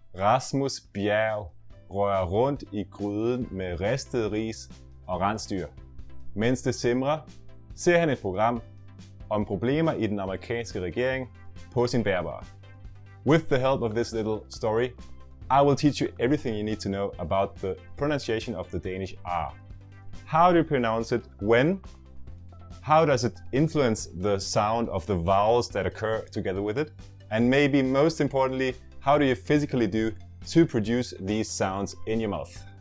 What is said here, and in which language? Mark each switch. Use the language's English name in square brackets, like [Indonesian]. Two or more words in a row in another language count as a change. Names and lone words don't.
[Danish] Rasmus Bjerg rører rundt i gryden med ristet ris og rensdyr. Mens det simrer, ser han et program om problemer i den amerikanske regering på sin bærbare. [English] With the help of this little story, I will teach you everything you need to know about the pronunciation of the Danish R. How do you pronounce it when? How does it influence the sound of the vowels that occur together with it? And maybe most importantly, how do you physically do to produce these sounds in your mouth?